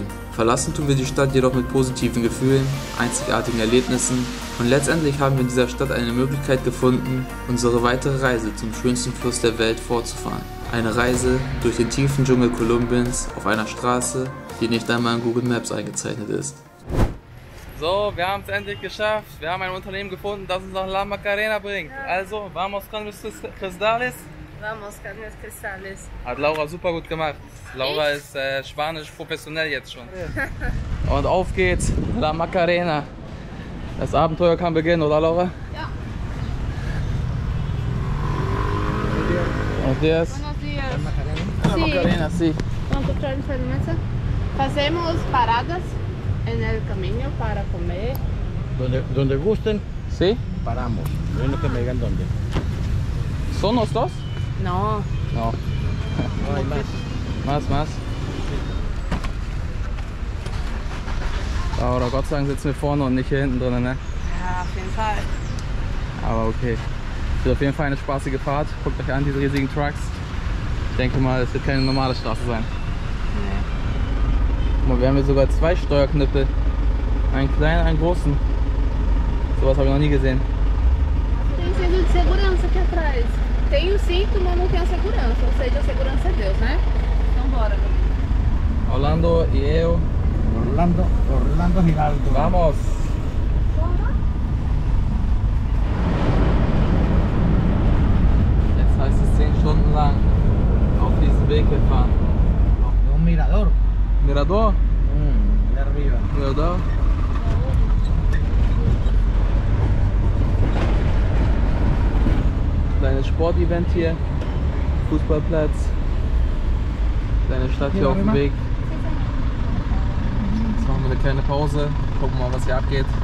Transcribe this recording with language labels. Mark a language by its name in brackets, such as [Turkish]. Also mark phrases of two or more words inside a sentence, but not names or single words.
[German] Verlassen tun wir die Stadt jedoch mit positiven Gefühlen, einzigartigen Erlebnissen und letztendlich haben wir in dieser Stadt eine Möglichkeit gefunden, unsere weitere Reise zum schönsten Fluss der Welt fortzufahren. Eine Reise durch den tiefen Dschungel Kolumbiens auf einer Straße, die nicht einmal in Google Maps eingezeichnet ist. So, wir haben es endlich geschafft. Wir haben ein Unternehmen gefunden, das uns nach La Macarena bringt. Also, [Spanish] vamos con los cristales. Vamos, Carnes Cristales. [German] Hat Laura super gut gemacht. Laura ist Spanisch professionell jetzt schon. Und auf geht's, La Macarena. Das Abenteuer kann beginnen, oder Laura? Ja. [Spanish] Buenos dias. Buenos dias. La Macarena, sí. [Portuguese] Pronto para diferença. Fazemos paradas [Spanish] en el camino para comer. Donde gusten, ¿Sí? paramos. Bueno que me digan dónde. ¿Son los dos? No. No. No hay más. Más. Laura, [German] Gott sei Dank sitzen wir vorne und nicht hier hinten drin, ne? Ja, auf jeden Fall. Aber okay. Es wird auf jeden Fall eine spaßige Fahrt. Guckt euch an, diese riesigen Trucks. Ich denke mal, es wird keine normale Straße sein. Nee. Guck mal, wir haben hier sogar zwei Steuerknüppel. Einen kleinen, einen großen. Sowas habe ich noch nie gesehen. [Portuguese] Tem cinto de segurança aqui atrás. Tem o cinto, mas não tem a segurança. Ou seja, a segurança é Deus, né? Então bora. Orlando y eu. Orlando Giraldo. [Spanish] Vamos! [German] Jetzt heißt es 10 Stunden lang auf diesem Weg hier fahren. [Spanish] Un mirador. Mirador? De arriba. Mirador? [German] Kleines Sportevent hier, Fußballplatz, kleine Stadt hier auf dem Weg. Jetzt machen wir eine kleine Pause, gucken mal, was hier abgeht.